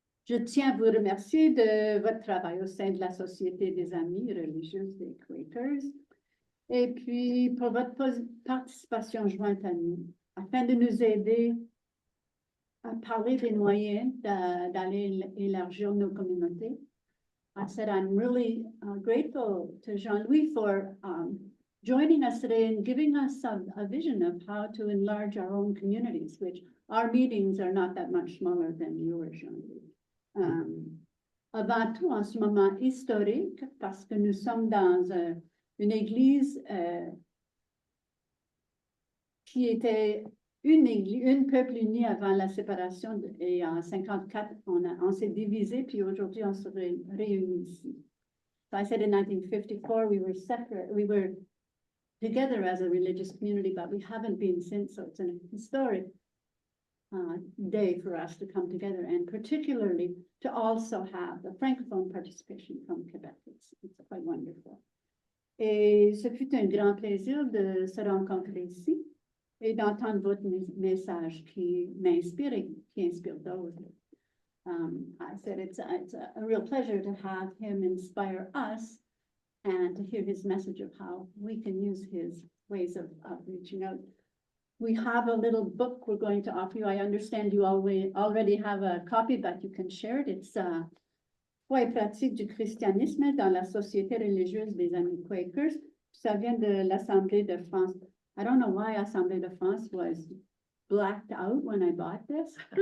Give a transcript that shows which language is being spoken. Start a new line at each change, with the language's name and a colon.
French: Je tiens à vous remercier de votre travail au sein de la Société des Amis religieuses des Quakers et puis pour votre participation jointe à nous, afin de nous aider à parler des moyens d'aller élargir nos communautés.
English: I said I'm really grateful to Jean-Louis for joining us today and giving us a vision of how to enlarge our own communities, which our meetings are not that much smaller than yours, Jean-Louis.
French: Avant tout, en ce moment historique, parce que nous sommes dans une église qui était une peuple uni avant la séparation et en 54, on s'est divisé, puis aujourd'hui on se réunit ici.
English: So I said in 1954, we were separate, we were together as a religious community, but we haven't been since, so it's an historic day for us to come together, and particularly to also have the francophone participation from Quebec. It's quite wonderful.
French: Et ce fut un grand plaisir de se rencontrer ici et d'entendre votre message qui m'inspire et qui inspire d'autres.
English: I said it's a real pleasure to have him inspire us and to hear his message of how we can use his ways of reaching out. We have a little book we're going to offer you. I understand you already have a copy, but you can share it.
French: It's Foi et pratique du christianisme dans la Société religieuse des Amis Quakers. Ça vient de l'Assemblée de France.
English: I don't know why Assemblée de France was blacked out when I bought this.